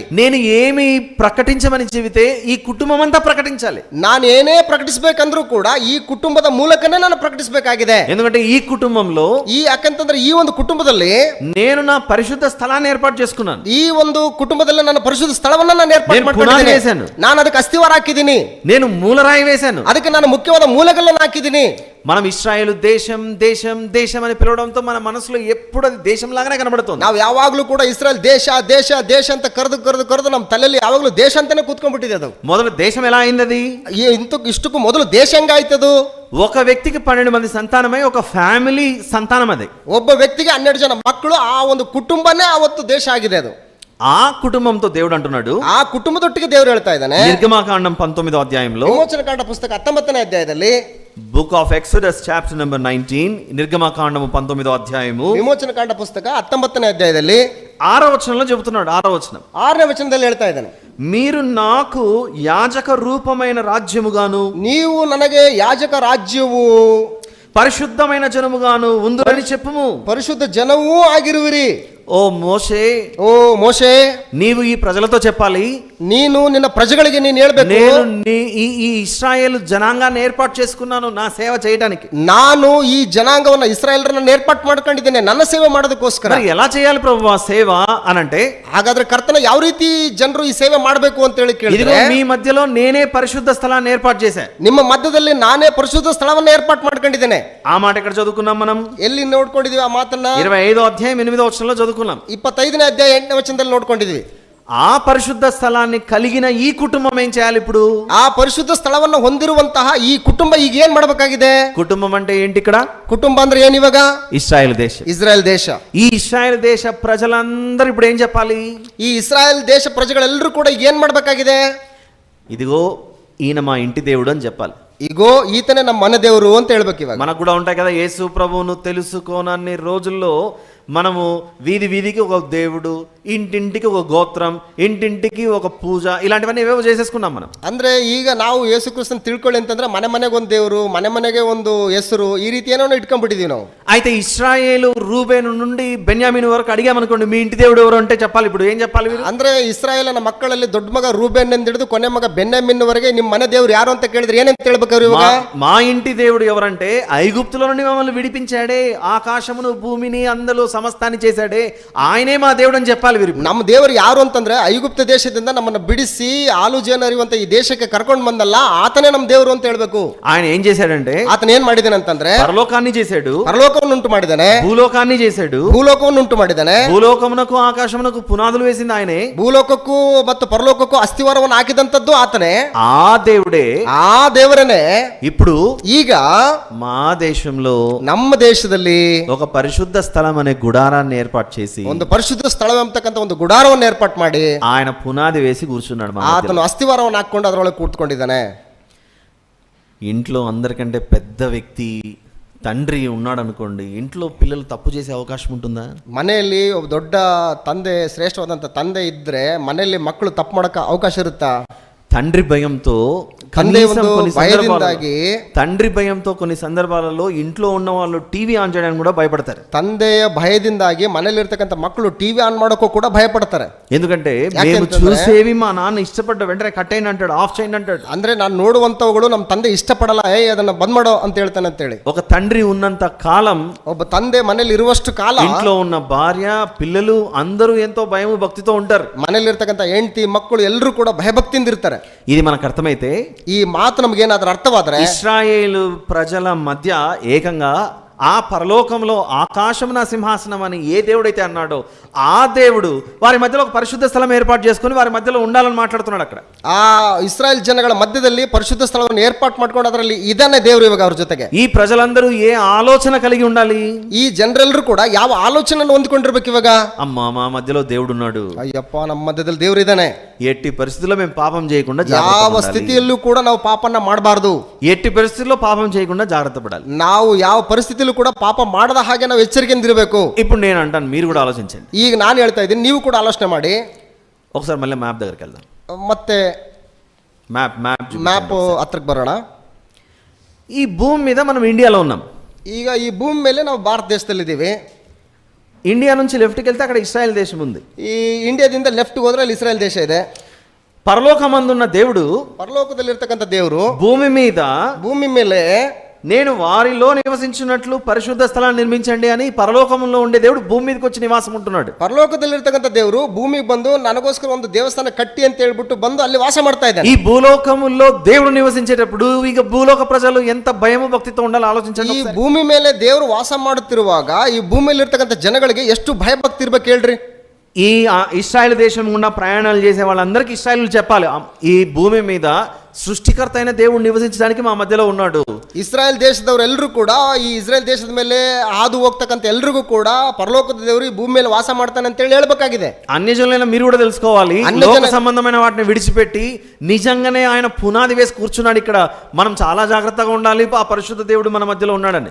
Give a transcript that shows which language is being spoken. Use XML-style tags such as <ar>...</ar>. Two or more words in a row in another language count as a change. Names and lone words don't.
<te>నేను ఏమి ప్రకటించమని చెబితే ఈ కుటుంబం అంతా ప్రకటించాలి.</te> <kn>ನಾನು ಏನೇ ಪ್ರಕಟಿಸಬೇಕಂದ್ರೂ ಕೂಡ ಈ ಕುಟುಂಬದ ಮೂಲಕನೇ ನಾನು ಪ್ರಕಟಿಸಬೇಕಾಗಿದೆ.</kn> <te>ఎందుకంటే ఈ కుటుంబంలో</te> <kn>ಯಾಕಂತಂದ್ರೆ ಈ ಒಂದು ಕುಟುಂಬದಲ್ಲಿ</kn> <te>నేను నా పరిశుద్ధ స్థలాన్ని ఏర్పాటు చేసుకున్నాను.</te> <kn>ಈ ಒಂದು ಕುಟುಂಬದಲ್ಲಿ ನನ್ನ ಪರಿಶುದ್ಧ ಸ್ಥಳವನ್ನ ನಾನು ಏರ್ಪಾటు</kn> <te>నేను పునాది</te> <kn>ಮಾಡ್ಕೊಂಡಿದ್ದೀನಿ.</kn> <te>వేశాను.</te> <kn>ನಾನು ಅದಕ್ಕೆ ಅಸ್ತಿವಾರ ಹಾಕಿದ್ದೀನಿ.</kn> <te>నేను మూలరాయి వేశాను.</te> <kn>ಅದಕ್ಕೆ ನಾನು ಮುಖ್ಯವಾದ ಮೂಲಗಳನ್ನು ಹಾಕಿದ್ದೀನಿ.</kn> <te>మనం ఇశ్రాయేలు దేశం దేశం దేశం అని పిలవడంతో మన మనసులో ఎప్పుడు అది దేశం లాగానే కనబడుతుంది.</te> <kn>ನಾವು ಯಾವಾಗ್ಲೂ ಕೂಡ ಇಸ್ರಾಯೇಲ್ ದೇಶ ದೇಶ ದೇಶ ಅಂತ ಕರೆದು ನಮ್ಮ ತಲೆಯಲ್ಲಿ ಯಾವಾಗ್ಲೂ ದೇಶ ಅಂತಾನೆ ಕೂತ್ಕೊಂಡ್ಬಿಟ್ಟಿದೆ. ಅದು</kn> <te>మొదలు దేశం ఎలా అయింది? అది</te> <kn>ಇಷ್ಟಕ್ಕೂ ಮೊದಲು ದೇಶ ಹೆಂಗಾಯ್ತದು?</kn> <te>ఒక వ్యక్తికి 12 మంది సంతానమై ఒక ఫ్యామిలీ సంతానం. అది</te> <kn>ಒಬ್ಬ ವ್ಯಕ್ತಿಗೆ 12 ಜನ ಮಕ್ಕಳು, ಆ ಒಂದು ಕುಟುಂಬನೇ ಆವತ್ತು ದೇಶ ಆಗಿದೆ. ಅದು</kn> <te>ఆ కుటుంబంతో దేవుడు అంటున్నాడు,</te> <kn>ಆ ಕುಟುಂಬದೊಟ್ಟಿಗೆ ದೇವರು ಹೇಳ್ತಾ ಇದ್ದಾನೆ.</kn> <te>నిర్గమకాండం 19వ అధ్యాయంలో,</te> <kn>ವಿಮೋಚನಕಾಂಡ ಪುಸ್ತಕ 19ನೇ ಅಧ್ಯಾಯದಲ್ಲಿ,</kn> <en>Book of Exodus chapter number 19,</en> <te>నిర్గమకాండము 19వ అధ్యాయము</te> <kn>ವಿಮೋಚನಕಾಂಡ ಪುಸ್ತಕ 19ನೇ ಅಧ್ಯಾಯದಲ್ಲಿ</kn> <te>6వ వచనంలో చెబుతున్నాడు. 6వ వచనం,</te> <kn>6ನೇ వచನದಲ್ಲಿ ಹೇಳ್ತಾ ಇದ್ದಾನೆ,</kn> <te>మీరు నాకు యాజక రూపమైన రాజ్యముగాను,</te> <kn>ನೀವು ನನಗೆ ಯಾಜಕ ರಾಜ್ಯವು,</kn> <te>పరిశుద్ధమైన జనముగాను ఉందురని చెప్పుము.</te> <kn>ಪರಿಶುದ್ಧ ಜನವೂ ಆಗಿರುವಿರಿ.</kn> <te>ఓ మోషే, ఓ మోషే, నీవు ఈ ప్రజలతో చెప్పాలి,</te> <kn>ನೀನು ನಿನ್ನ ಪ್ರಜೆಗಳಿಗೆ ನೀನು ಹೇಳ್ಬೇಕು,</kn> <te>నేను ఈ ఇశ్రాయేల్ జనాంగాన్ని ఏర్పాటు చేసుకున్నాను నా సేవ చేయడానికి.</te> <kn>ನಾನು ಈ ಜನಾಂಗವನ್ನ ಇಸ್ರಾಯೇಲರನ್ನ ಏರ್ಪಾಟು ಮಾಡ್ಕೊಂಡಿದ್ದೇನೆ ನನ್ನ ಸೇವೆ ಮಾಡೋದಕ್ಕೋಸ್ಕರ.</kn> <te>మరి ఎలా చేయాలి ప్రభువా సేవ అనంటే,</te> <kn>ಹಾಗಾದ್ರೆ ಕರ್ತನ ಯಾವ ರೀತಿ ಜನರು ಈ ಸೇವೆ ಮಾಡಬೇಕು ಅಂತ ಹೇಳಿ</kn> <te>ఇదిగో</te> <kn>ಕೇಳಿದ್ರೆ,</kn> <te>మీ మధ్యలో నేనే పరిశుద్ధ స్థలాన్ని ఏర్పాటు చేశా.</te> <kn>ನಿಮ್ಮ ಮಧ್ಯದಲ್ಲಿ ನಾನೇ ಪರಿಶುದ್ಧ ಸ್ಥಳವನ್ನ ಏರ್ಪಾటు ಮಾಡ್ಕೊಂಡಿದ್ದೇನೆ.</kn> <te>ఆ మాట ఎక్కడ చదువుకున్నాం మనం?</te> <kn>ಎಲ್ಲಿ ನೋಡ್ಕೊಂಡಿದೀವಿ ಆ ಮಾತನ್ನ?</kn> <te>25వ అధ్యాయం 8వ వచనంలో చదువుకున్నాం.</te> <kn>25ನೇ ಅಧ್ಯಾಯ 8ನೇ ವಚನದಲ್ಲಿ ನೋಡ್ಕೊಂಡಿದ್ವಿ.</kn> <te>ఆ పరిశుద్ధ స్థలాన్ని కలిగిన ఈ కుటుంబం ఏం చేయాలి ఇప్పుడు?</te> <kn>ಆ ಪರಿಶುದ್ಧ ಸ್ಥಳವನ್ನು ಹೊಂದಿರುವಂತಹ ಈ ಕುಟುಂಬ ಈಗ ಏನ್ ಮಾಡಬೇಕಾಗಿದೆ?</kn> <te>కుటుంబం అంటే ఏంటి ఇక్కడ?</te> <kn>ಕುಟುಂಬ ಅಂದ್ರೆ ಏನ್ ಇವಾಗ?</kn> <te>ఇశ్రాయేల్ దేశం.</te> <kn>ಇಸ್ರಾಯೇಲ್ ದೇಶ.</kn> <te>ఈ ఇశ్రాయేల్ దేశ ప్రజలందరూ ఇప్పుడు ఏం చెప్పాలి?</te> <kn>ಈ ಇಸ್ರಾಯೇಲ್ ದೇಶ ಪ್ರಜೆಗಳೆಲ್ಲರೂ ಕೂಡ ಈಗ ಏನ್ ಮಾಡಬೇಕಾಗಿದೆ?</kn> <te>ఇదిగో ఈయన మా ఇంటి దేవుడు అని చెప్పాలి.</te> <kn>ಇಗೋ ಈತನೇ ನಮ್ಮ ಮನೆ ದೇವರು ಅಂತ ಹೇಳ್ಬೇಕು. ఇವಾಗ</kn> <te>మనకు కూడా ఉంటాయి కదా, యేసు ప్రభువును తెలుసుకోనన్ని రోజుల్లో మనము వీధి వీధికి ఒక దేవుడు, ఇంటింటికి ఒక గోత్రం, ఇంటింటికి ఒక పూజ, ఇలాంటివన్నీ ఏవేవో చేసేసుకున్నాం మనం.</te> <kn>ಅಂದ್ರೆ ಈಗ ನಾವು ಯೇಸು ಕ್ರಿಸ್ತನ್ ತಿಳ್ಕೊಳ್ಳಿ ಅಂತಂದ್ರೆ ಮನೆ ಮನೆಗೆ ಒಂದು ದೇವರು, ಮನೆ ಮನೆಗೆ ಒಂದು ಹೆಸರು, ಈ ರೀತಿ ಏನೋ ಇಟ್ಕೊಂಡ್ಬಿಟ್ಟಿದೀವಿ ನಾವು.</kn> <te>అయితే ఇశ్రాయేలు రూబేను నుండి బెన్యామీను వరకు అడిగామనుకోండి, మీ ఇంటి దేవుడు ఎవరు అంటే చెప్పాలి. ఇప్పుడు ఏం చెప్పాలి వీరు?</te> <kn>ಅಂದ್ರೆ ಇಸ್ರಾಯೇಲನ ಮಕ್ಕಳಲ್ಲಿ ದೊಡ್ಡ ಮಗ ರೂಬೇನ್ ಎಂದು ಹಿಡಿದು ಕೊನೆ ಮಗ ಬೆನ್ಯಾಮಿನ್ ವರೆಗೆ ನಿಮ್ಮ ಮನೆ ದೇವರು ಯಾರು ಅಂತ ಕೇಳಿದ್ರೆ ಏನಂತ ಹೇಳ್ಬೇಕಾದ್ರು ಇವಾಗ?</kn> <te>మా ఇంటి దేవుడు ఎవరంటే ఐగుప్తులో నుండి మమ్మల్ని విడిపించాడే, ఆకాశమును భూమిని అందులో సమస్తాన్ని చేశాడే, ఆయనే మా దేవుడు అని చెప్పాలి వీరు.</te> <kn>ನಮ್ಮ ದೇವರು ಯಾರು ಅಂತಂದ್ರೆ ಐಗುಪ್ತ ದೇಶದಿಂದ ನಮ್ಮನ್ನ ಬಿಡಿಸಿ ಹಾಲು ಜೇನು ಹರಿಯುವಂತ ಈ ದೇಶಕ್ಕೆ ಕರ್ಕೊಂಡು ಬಂದಲ್ಲ, ಆತನೇ ನಮ್ಮ ದೇವರು ಅಂತ ಹೇಳ್ಬೇಕು.</kn> <te>ఆయన ఏం చేశాడంటే,</te> <kn>ಆತನ ಏನ್ ಮಾಡಿದಾನೆ ಅಂತಂದ್ರೆ</kn> <te>పరలోకాన్ని చేశాడు,</te> <kn>ಪರಲೋಕವನ್ನು ಉಂಟು ಮಾಡಿದಾನೆ,</kn> <te>భూలోకాన్ని చేశాడు,</te> <kn>ಭೂಲೋಕವನ್ನು ಉಂಟು ಮಾಡಿದಾನೆ.</kn> <te>భూలోకమునకు ఆకాశమునకు పునాదులు వేసింది ఆయనే,</te> <kn>ಭೂಲೋಕಕ್ಕೂ ಮತ್ತು ಪರಲೋಕಕ್ಕೂ ಅಸ್ಥಿವಾರವನ್ನು ಹಾಕಿದಂತದ್ದು ಆತನೇ.</kn> <te>ఆ దేవుడే</te> <kn>ಆ ದೇವರನೇ</kn> <te>ఇప్పుడు</te> <kn>ಈಗ</kn> <te>మా దేశంలో</te> <kn>ನಮ್ಮ ದೇಶದಲ್ಲಿ</kn> <te>ఒక పరిశుద్ధ స్థలం అనే గుడారాన్ని ఏర్పాటు చేసి,</te> <kn>ಒಂದು ಪರಿಶುದ್ಧ ಸ್ಥಳವೆಂಬತಕ್ಕಂಥ ಒಂದು ಗುಡಾರವನ್ನು ಏರ್ಪಾటు ಮಾಡಿ</kn> <te>ఆయన పునాది వేసి కూర్చున్నాడు.</te> <kn>ಆತನು ಅಸ್ಥಿವಾರವನ್ನು ಹಾಕೊಂಡು ಅದರೊಳಗೆ ಕೂತ್ಕೊಂಡಿದ್ದಾನೆ.</kn> <te>ఇంట్లో అందరికంటే పెద్ద వ్యక్తి తండ్రి ఉన్నాడు అనుకోండి, ఇంట్లో పిల్లలు తప్పు చేసే అవకాశం ఉంటుందా?</te> <kn>ಮನೆಯಲ್ಲಿ ಒಬ್ಬ ದೊಡ್ಡ ತಂದೆ, ಶ್ರೇಷ್ಠವಾದಂಥ ತಂದೆ ಇದ್ರೆ ಮನೆಯಲ್ಲಿ ಮಕ್ಕಳು ತಪ್ಪು ಮಾಡಕ್ಕೆ ಅವಕಾಶ ಇರುತ್ತಾ?</kn> <te>తండ్రి భయంతో</te> <kn>ತಂದೆ</kn> <te>కనీసం</te> <kn>ಒಂದು</kn> <te>కొన్ని</te> <kn>ಭಯದಿಂದಾಗಿ</kn> <te>సందర్భాలలో, తండ్రి భయంతో కొన్ని సందర్భాలలో ఇంట్లో ఉన్న వాళ్ళు</te> <en>TV on</en> <te>చేయడానికి కూడా భయపడతారు.</te> <kn>ತಂದೆಯ ಭಯದಿಂದಾಗಿ ಮನೇಲಿರ್ತಕ್ಕಂಥ ಮಕ್ಕಳು</kn> <en>TV on</en> <kn>ಮಾಡೋಕ್ಕೂ ಕೂಡ ಭಯ ಪಡ್ತಾರೆ.</kn> <te>ఎందుకంటే మేము</te> <kn>ಯಾಕೆಂತಂದ್ರೆ-</kn> <te>చూసేవి మా నాన్న ఇష్టపడ్డ వెంటనే కట్ అయిన అంటాడు, ఆఫ్ చేయండి అంటాడు.</te> <kn>ಅಂದ್ರೆ ನಾನು ನೋಡುವಂತವುಗಳು ನಮ್ಮ ತಂದೆ ಇಷ್ಟಪಡಲ್ಲ, ಅದನ್ನ ಬಂದ್ ಮಾಡೋ ಅಂತ ಹೇಳ್ತಾನೆ ಅಂತೇಳಿ.</kn> <te>ఒక తండ్రి ఉన్నంత కాలం</te> <kn>ಒಬ್ಬ ತಂದೆ ಮನೇಲಿ ಇರುವಷ್ಟು ಕಾಲ</kn> <te>ఇంట్లో ఉన్న భార్య పిల్లలు అందరూ ఎంతో భయం భక్తితో ఉంటారు.</te> <kn>ಮನೇಲಿರ್ತಕ್ಕಂಥ ಹೆಂಡತಿ ಮಕ್ಕಳು ಎಲ್ಲರೂ ಕೂಡ ಭಯಭಕ್ತಿಯಿಂದ ಇರ್ತಾರೆ.</kn> <te>ఇది మనకు అర్థమైతే</te> <kn>ಈ ಮಾತು ನಮ್ಗೇನಾದ್ರೂ ಅರ್ಥವಾದ್ರೆ</kn> <te>ఇశ్రాయేలు ప్రజల మధ్య ఏకంగా ఆ పరలోకంలో ఆకాశమున సింహాసనం అని ఏ దేవుడైతే అన్నాడో ఆ దేవుడు వారి మధ్యలో ఒక పరిశుద్ధ స్థలం ఏర్పాటు చేసుకుని వారి మధ్యలో ఉండాలని మాట్లాడుతున్నాడు. అక్కడ</te> <kn>ಆ ಇಸ್ರಾಯೇಲ್ ಜನಗಳ ಮಧ್ಯದಲ್ಲಿ ಪರಿಶುದ್ಧ ಸ್ಥಳವನ್ನು ಏರ್ಪಾటు ಮಾಡ್ಕೊಂಡು ಅದರಲ್ಲಿ ಇದಾನೆ ದೇವರು ಇವಾಗ ಅವ್ರ ಜೊತೆಗೆ.</kn> <te>ఈ ప్రజలందరూ ఏ ఆలోచన కలిగి ఉండాలి?</te> <kn>ಈ ಜನರೆಲ್ಲರೂ ಕೂಡ ಯಾವ ಆಲೋಚನೆಯನ್ನು ಹೊಂದ್ಕೊಂಡಿರ್ಬೇಕು ಇವಾಗ?</kn> <te>అమ్మా మా మధ్యలో దేవుడు ఉన్నాడు,</te> <kn>ಅಯ್ಯಪ್ಪ ನಮ್ಮ ಮಧ್ಯದಲ್ಲಿ ದೇವರು ಇದ್ದಾನೆ,</kn> <te>ఎట్టి పరిస్థితుల్లో మేము పాపం చేయకుండా</te> <kn>ಯಾವ</kn> <te>జాగ్రత్త పడాలి.</te> <kn>ಸ್ಥಿತಿಯಲ್ಲೂ ಕೂಡ ನಾವು ಪಾಪನ್ನ ಮಾಡಬಾರ್ದು.</kn> <te>ఎట్టి పరిస్థితుల్లో పాపం చేయకుండా జాగ్రత్త పడాలి.</te> <kn>ನಾವು ಯಾವ ಪರಿಸ್ಥಿತಿಯಲ್ಲೂ ಕೂಡ ಪಾಪ ಮಾಡದ ಹಾಗೆ ನಾವು ಎಚ್ಚರಿಕೆಯಿಂದ ಇರಬೇಕು.</kn> <te>ఇప్పుడు నేను అంటాను, మీరు కూడా ఆలోచించండి.</te> <kn>ಈಗ ನಾನು ಹೇಳ್ತಾ ಇದ್ದೀನಿ, ನೀವು ಕೂಡ ಆಲೋಚನೆ ಮಾಡಿ.</kn> <te>ఒకసారి మళ్ళీ మ్యాప్ దగ్గరికి వెళ్దాం.</te> <kn>ಮತ್ತೆ ಮ್ಯಾಪ್ ಹತ್ರಕ್ಕೆ ಬರೋಣ.</kn> <te>ఈ భూమి మీద మనం ఇండియాలో ఉన్నాం.</te> <kn>ಈಗ ಈ ಭೂಮಿ ಮೇಲೆ ನಾವು ಭಾರತ ದೇಶದಲ್ಲಿದ್ದೀವಿ.</kn> <te>ఇండియా నుంచి లెఫ్ట్కి వెళ్తే అక్కడ ఇస్రాయల్ దేశం ఉంది.</te> <kn>ಈ ಇಂಡಿಯಾದಿಂದ ಲೆಫ್ಟ್ಗೆ ಹೋದ್ರೆ ಅಲ್ಲಿ ಇಸ್ರಾಯೇಲ್ ದೇಶ ಇದೆ.</kn> <te>పరలోకమందున్న దేవుడు,</te> <kn>ಪರಲೋಕದಲ್ಲಿರ್ತಕ್ಕಂಥ ದೇವರು</kn> <te>భూమి మీద</te> <kn>ಭೂಮಿ ಮೇಲೆ</kn> <te>నేను వారిలో నివసించినట్లు పరిశుద్ధ స్థలాన్ని నిర్మించండి అని పరలోకంలో ఉండే దేవుడు భూమి మీదకి వచ్చి నివాసం ఉంటున్నాడు.</te> <kn>ಪರಲೋಕದಲ್ಲಿರ್ತಕ್ಕಂಥ ದೇವರು ಭೂಮಿಗೆ ಬಂದು ನನಗೋಸ್ಕರ ಒಂದು ದೇವಸ್ಥಾನ ಕಟ್ಟಿ ಅಂತ ಹೇಳ್ಬಿಟ್ಟು ಬಂದು ಅಲ್ಲಿ ವಾಸ ಮಾಡ್ತಾ ಇದ್ದಾನೆ.</kn> <te>ఈ భూలోకములో దేవుడు నివసించేటప్పుడు ఇక భూలోక ప్రజలు ఎంత భయము భక్తితో ఉండాలో ఆలోచించండి.</te> <kn>ಈ ಭೂಮಿ ಮೇಲೆ ದೇವರು ವಾಸ ಮಾಡುತ್ತಿರುವಾಗ ಈ ಭೂಮಿಯಲ್ಲಿ ಇರ್ತಕ್ಕಂಥ ಜನಗಳಿಗೆ ಎಷ್ಟು ಭಯಭಕ್ತಿ ಇರ್ಬೇಕು ಹೇಳ್ರಿ.</kn> <te>ఈ ఇశ్రాయేల్ దేశం గుండా ప్రయాణాలు చేసే వాళ్ళందరికీ ఇశ్రాయేలు చెప్పాలి, ఈ భూమి మీద సృష్టికర్త అయిన దేవుడు నివసించడానికి మా మధ్యలో ఉన్నాడు.</te> <kn>ಇಸ್ರಾಯೇಲ್ ದೇಶದವರೆಲ್ಲರೂ ಕೂಡ ಈ ಇಸ್ರಾಯೇಲ್ ದೇಶದ ಮೇಲೆ ಹಾದು ಹೋಗ್ತಕ್ಕಂಥ ಎಲ್ರಿಗೂ ಕೂಡ ಪರಲೋಕದ ದೇವರು ಈ ಭೂಮಿ ಮೇಲೆ ವಾಸ ಮಾಡ್ತಾನೆ ಅಂತ ಹೇಳಿ ಹೇಳ್ಬೇಕಾಗಿದೆ.</kn> <te>అన్యజనులైన మీరు కూడా తెలుసుకోవాలి, లోక సంబంధమైన వాటిని విడిచిపెట్టి నిజంగానే ఆయన పునాది వేసి కూర్చున్నాడు ఇక్కడ. మనం చాలా జాగ్రత్తగా ఉండాలి, ఆ పరిశుద్ధ దేవుడు మన మధ్యలో ఉన్నాడని.</te>